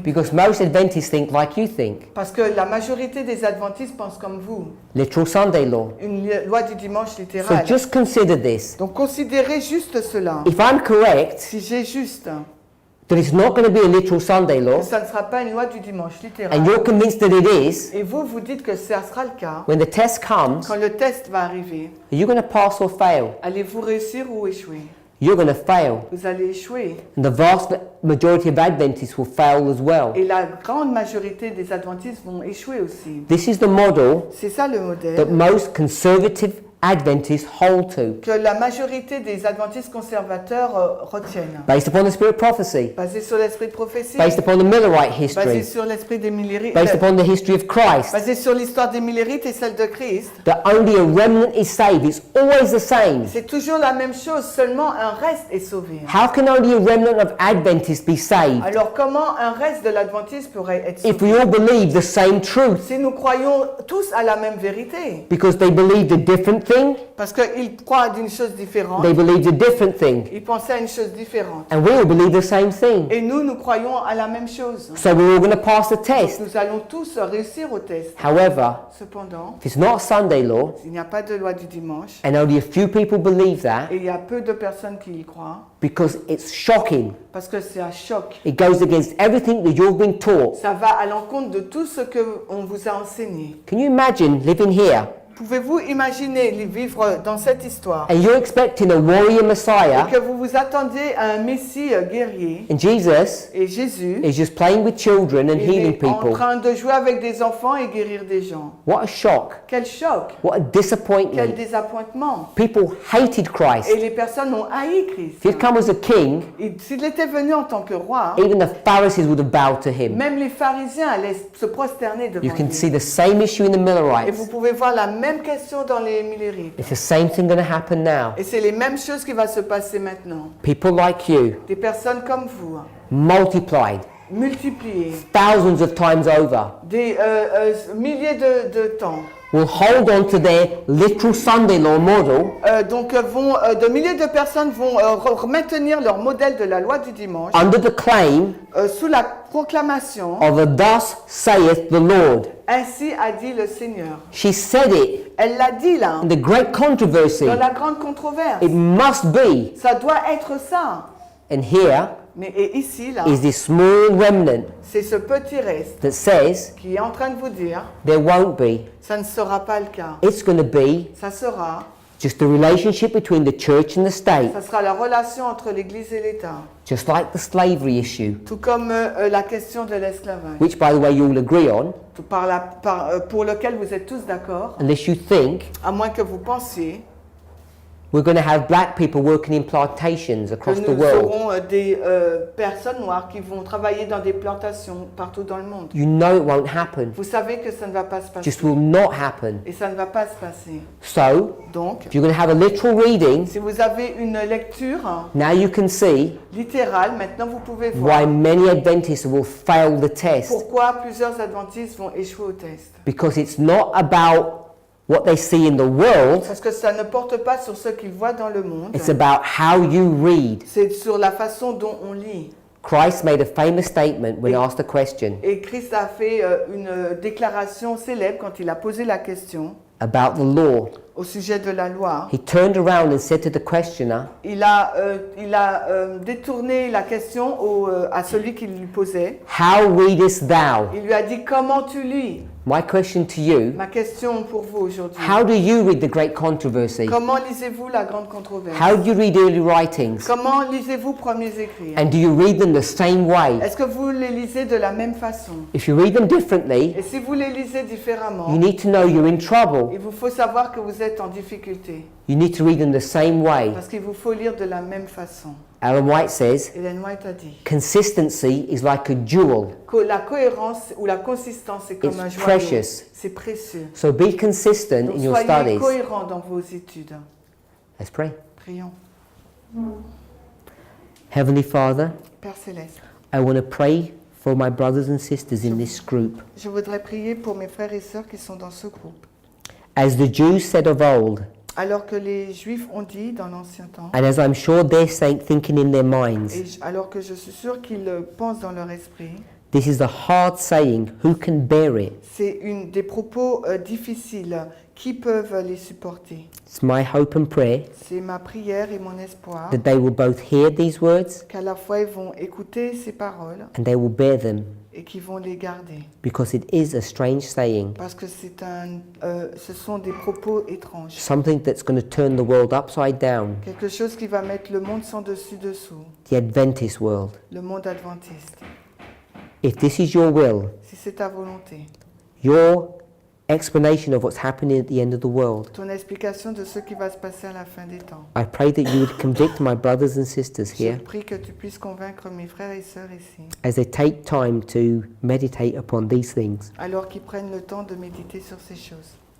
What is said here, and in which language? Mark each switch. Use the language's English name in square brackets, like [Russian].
[English] Because most Adventists think like you think. [French] Parce que la majorité des adventistes pensent comme vous. [English] Literal Sunday law. [French] Une loi du dimanche [English] So [French] littérale. [English] just consider this. [French] Donc considérez juste cela. [English] If I'm correct [French] Si j'ai juste [English] that it's not going to be a literal Sunday law, [French] que ça ne sera pas une loi du dimanche littérale, [English] and you're convinced that it is, [French] et vous, vous dites que ça sera le cas, [English] when the test comes, [French] quand le test va arriver, [English] are you going to pass or fail? [French] allez-vous réussir ou échouer? [English] You're going to fail. [French] Vous allez échouer. [English] And the vast majority of Adventists will fail as well. [French] Et la grande majorité des adventistes vont échouer aussi. [English] This is the model [French] C'est ça le [English] that [French] modèle [English] most conservative Adventists hold to, [French] que la majorité des adventistes conservateurs retiennent. [English] based upon the spirit of prophecy, [French] Basé sur l'esprit de prophétie, [English] based upon the Millerite [French] basé [English] history, [French] sur l'esprit des millérites, [English] based upon the history of Christ, [French] basé sur l'histoire des millérites et celle de Christ. [English] that only a remnant is saved. It's always the same. [French] C'est toujours la même chose, seulement un reste est sauvé. [English] How can only a remnant of Adventists be saved [French] Alors comment un reste de l'adventiste pourrait être [English] if [French] sauvé? [English] we all believe the same truth? [French] Si nous croyons tous à la même vérité, [English] Because they believed a different thing, [French] parce qu'ils croient d'une chose différente, [English] they believed a different thing, [French] ils pensaient à une chose différente. [English] and we all believe the same thing. [French] Et nous croyons à la même chose. [English] So we're all going to pass the test. [French] Nous allons tous réussir au test. [English] However, [French] Cependant, [English] if it's not a Sunday law, [French] il n'y a pas de loi du dimanche, [English] and only a few people believe that, [French] et il y a peu de personnes qui y croient, [English] because it's shocking. [French] parce que c'est un choc. [English] It goes against everything that you've been taught. [French] Ça va à l'encontre de tout ce qu'on vous a enseigné. [English] Can you imagine living here [French] Pouvez-vous imaginer vivre dans cette histoire [English] and you're expecting a warrior [French] et [English] Messiah, [French] que vous vous attendez à un Messie guerrier [English] and Jesus [French] et Jésus [English] is just playing with children and [French] il [English] healing [French] est en [English] people? [French] train de jouer avec des enfants et guérir des gens? [English] What a shock. [French] Quel choc, [English] What a [French] quel [English] disappointment. [French] désappointement. [English] People hated Christ. [French] Et les personnes ont haï Christ. [English] If he'd come as a king, [French] Et s'il était venu en tant que roi, [English] even the Pharisees would have bowed to him. [French] même les pharisiens allaient se prosterner devant [English] You can [French] lui. [English] see the same issue in the [French] Et [English] Millerites. [French] vous pouvez voir la même question dans les millérites. [English] It's the same thing going to happen now. [French] Et c'est les mêmes choses qui vont se passer maintenant. [English] People like you, [French] Des personnes comme vous, [English] multiplied, [French] multipliées, [English] thousands of times over, [French] des milliers de temps, [English] will hold on to their literal Sunday law model [French] De milliers de personnes vont maintenir leur modèle de la loi du dimanche [English] under the claim [French] sous la proclamation [English] of a thus saith the Lord. [French] ainsi a dit le Seigneur. [English] She said it [French] Elle l'a dit là, [English] in the great controversy. [French] dans la grande controverse. [English] It must be. [French] Ça doit être ça. [English] And here [French] Et ici là, [English] is this small remnant [French] c'est ce petit reste [English] that says [French] qui est en train de vous dire, [English] there won't be. [French] ça ne sera pas le cas. [English] It's going to be [French] Ça sera [English] just the relationship between the church and the state, [French] Ça sera la relation entre l'Église et l'État, [English] just like the slavery issue, [French] tout comme la question de l'esclavage, [English] which by the way you all agree on, [French] pour lequel vous êtes tous d'accord, [English] unless you think [French] à moins que vous pensiez [English] we're going to have black people working in plantations [French] que [English] across the [French] nous [English] world. [French] aurons des personnes noires qui vont travailler dans des plantations partout dans le monde. [English] You know it won't happen. [French] Vous savez que ça ne va pas se passer. [English] Just will not happen. [French] Et ça ne va pas se passer. [English] So, [French] Donc, [English] if you're going to have a literal reading, [French] si vous avez une lecture [English] now you can see [French] littérale, maintenant vous pouvez voir [English] why many Adventists will fail the test. [French] pourquoi plusieurs adventistes vont échouer au test. [English] Because it's not about what they see in the world, [French] Parce que ça ne porte pas sur ce qu'ils voient dans le monde. [English] it's about how you read. [French] C'est sur la façon dont on lit. [English] Christ made a famous statement when asked a question [French] Et Christ a fait une déclaration célèbre quand il a posé la question [English] about the law. [French] au sujet de la loi. [English] He turned around and said to the questioner, [French] Il a détourné la question à celui qui lui posait. [English] how readest thou? [French] Il lui a dit, comment tu lis? [English] My question to you, [French] Ma question pour vous aujourd'hui. [English] how do you read the great controversy? [French] Comment lisez-vous la grande controverse? [English] How do you read early writings? [French] Comment lisez-vous premiers écrits? [English] And do you read them the same way? [French] Est-ce que vous les lisez de la même façon? [English] If you read them differently, [French] Et si vous les lisez différemment, [English] you need to know you're in trouble. [French] il vous faut savoir que vous êtes en difficulté. [English] You need to read them the same way. [French] Parce qu'il vous faut lire de la même façon. [English] Ellen White says, [French] Ellen White a dit [English] consistency is like a jewel. [French] que la cohérence ou la consistance c'est comme [English] It's [French] un joyau. [English] precious. [French] C'est précieux. [English] So be consistent [French] Donc [English] in your [French] soyez [English] studies. [French] cohérents dans vos études. [English] Let's pray. [French] Prions. [English] Heavenly Father, [French] Père Céleste, [English] I want to pray for my brothers and sisters in this group. [French] je voudrais prier pour mes frères et sœurs qui sont dans ce groupe. [English] As the Jews said of old, [French] Alors que les Juifs ont dit dans l'ancien temps, [English] and as I'm sure they're thinking in their minds, [French] alors que je suis sûr qu'ils pensent dans leur esprit, [English] this is a hard saying, who can bear it? [French] c'est des propos difficiles. Qui peuvent les supporter? [English] It's my hope and prayer [French] C'est ma prière et mon espoir [English] that they will both hear these words [French] qu'à la fois ils vont écouter ces paroles [English] and they will bear them, [French] et qu'ils vont les garder. [English] because it is a strange saying, [French] Parce que ce sont des propos étranges. [English] something that's going to turn the world upside down, [French] Quelque chose qui va mettre le monde sans dessus-dessous, [English] the Adventist world. [French] le monde adventiste. [English] If this is your will, [French] Si c'est ta volonté, [English] your explanation of what's happening at the end of the world, [French] ton explication de ce qui va se passer à la fin des temps, [English] I pray that you would convict my brothers and sisters [French] je [English] here [French] prie que tu puisses convaincre mes frères et sœurs ici, [English] as they take time to meditate upon these things. [French] alors qu'ils prennent le temps de méditer sur ces choses.